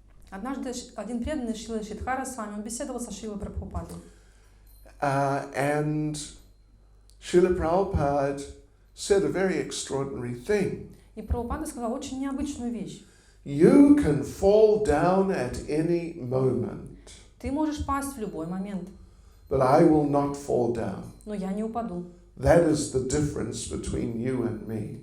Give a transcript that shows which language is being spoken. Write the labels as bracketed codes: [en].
[ru] Однажды один преданный Шрила Шридхара с вами, он беседовал со Шрилой Прабхупадой. [en] And Srila Prabhupada said a very extraordinary thing. [ru] И Прабхупада сказал очень необычную вещь. [en] You can fall down at any moment, [ru] Ты можешь пасть в любой момент, [en] but I will not fall down. [ru] но я не упаду. [en] That is the difference between you and me.